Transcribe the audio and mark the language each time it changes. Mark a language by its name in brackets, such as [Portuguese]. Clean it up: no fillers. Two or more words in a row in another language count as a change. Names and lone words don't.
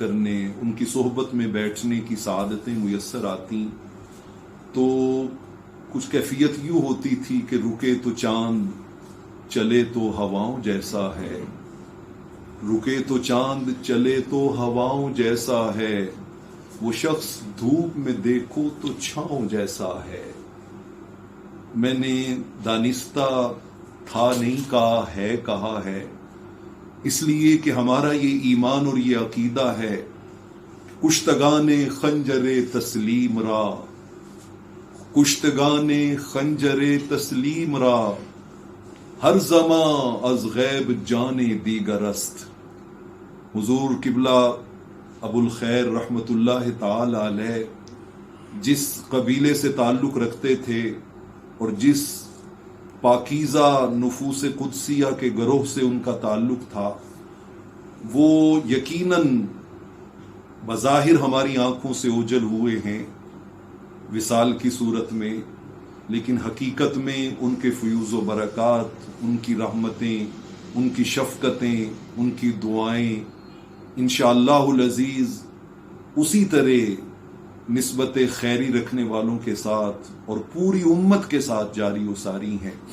[Urdu] کرنے، ان کی صحبت میں بیٹھنے کی سعادتیں میسر آتی تو کچھ کیفیت یوں ہوتی تھی کہ رکے تو چاند چلے تو ہواؤں جیسا ہے، رکے تو چاند چلے تو ہواؤں جیسا ہے، وہ شخص دھوپ میں دیکھو تو چھاؤں جیسا ہے۔ میں نے دانستہ تھا نہیں کہا ہے، کہا ہے، اس لیے کہ ہمارا یہ ایمان اور یہ عقیدہ ہے، [Persian] کشتگان خنجر تسلیم را، کشتگان خنجر تسلیم را، ہر زمان از غیب جان دیگر است۔ [Urdu] حضور قبلہ ابو الخیر [Arabic] رحمت اللہ تعالی علیہ [Urdu] جس قبیلے سے تعلق رکھتے تھے اور جس پاکیزہ نفوس قدسیہ کے گروہ سے ان کا تعلق تھا، وہ یقیناً بظاہر ہماری آنکھوں سے اوجھل ہوئے ہیں وصال کی صورت میں، لیکن حقیقت میں ان کے فیوز و برکات، ان کی رحمتیں، ان کی شفقتیں، ان کی دعائیں [Arabic] انشاءاللہ العزیز [Urdu] اسی طرح نسبت خیری رکھنے والوں کے ساتھ اور پوری امت کے ساتھ جاری و ساری ہیں۔